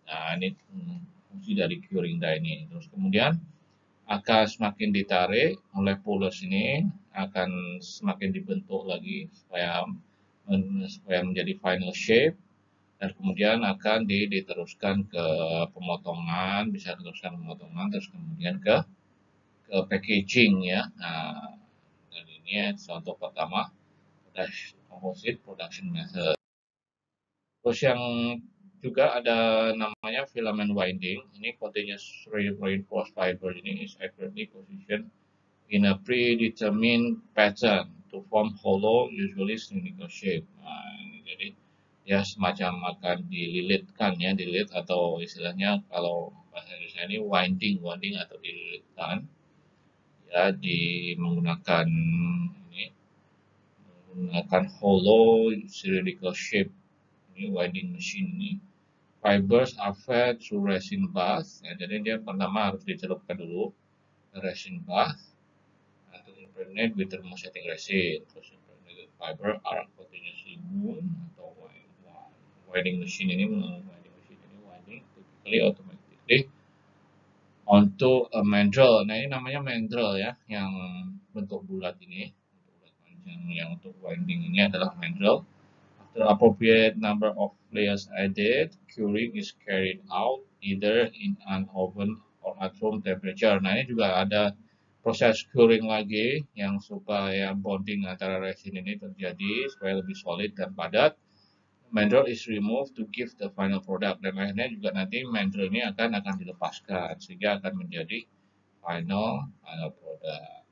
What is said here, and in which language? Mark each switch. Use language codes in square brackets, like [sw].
[id] Nah, ini fungsi dari curing die ini. Terus kemudian akan semakin ditarik oleh pullers ini akan semakin dibentuk lagi supaya menjadi final shape, dan kemudian akan diteruskan ke pemotongan, bisa diteruskan pemotongan, terus kemudian ke packaging ya. Nah, dan ini contoh pertama [en] composite production method. [id] Terus yang juga ada namanya filament winding. [en] Ini continuous reinforced fiber ini is accurately positioned in a predetermined pattern to form hollow, usually cylindrical shape. [id] Nah, jadi ya semacam akan dililitkan ya, dililit atau istilahnya kalau bahasa Indonesia ini winding atau dililitkan ya menggunakan ini menggunakan hollow cylindrical shape ini winding machine ini. [en] Fibers are fed through resin bath. [id] Ya, jadi dia pertama harus dicelupkan dulu [en] resin bath to impregnate with thermosetting resin. Terus impregnated fiber are continuously wound atau winding machine ini winding typically automatically onto a mandrel. [id] Nah, ini namanya mandrel ya, yang bentuk bulat ini, bentuk bulat panjang yang untuk winding ini adalah mandrel. [en] After appropriate number of layers added, curing is carried out either in an oven or at room temperature. [id] Nah, ini juga ada proses curing lagi yang supaya bonding antara resin ini terjadi supaya lebih solid dan padat. [en] Mandrel is removed to give the final product, [id] dan akhirnya juga nanti mandrel ini akan dilepaskan sehingga akan menjadi final product.